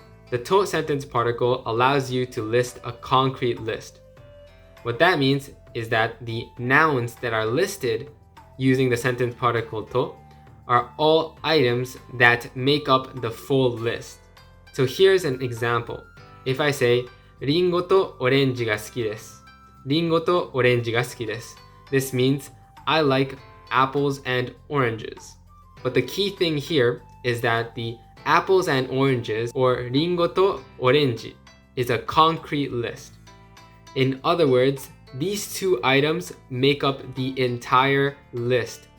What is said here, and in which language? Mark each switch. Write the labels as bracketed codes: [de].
[en] The to sentence particle allows you to list a concrete list. What that means is that the nouns that are listed using the sentence particle to are all items that make up the full list. So here's an example. If I say, [ja] リンゴとオレンジが好きです。リンゴとオレンジが好きです。 [en] This means I like apples and oranges. But the key thing here is that the apples and oranges, or [ja] リンゴとオレンジ, [en] is a concrete list. In other words, these two items make up the entire list.